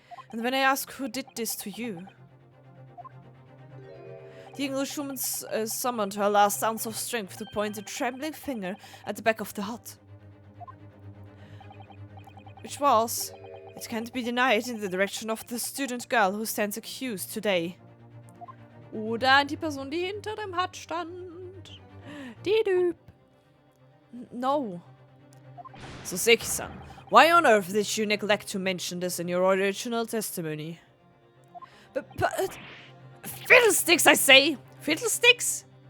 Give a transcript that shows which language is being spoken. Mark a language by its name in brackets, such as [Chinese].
[English] And when I asked who did this to you, the Englishwoman summoned her last ounce of strength to point a trembling finger at the back of the hut. Which was, it can't be denied, in the direction of the student girl who stands accused today. [German] Oder an die Person, die hinter dem Hut stand. Die Typ. No. [English] Soseki-san, why on earth did you neglect to mention this in your original testimony? But fiddlesticks, I say! Fiddlesticks?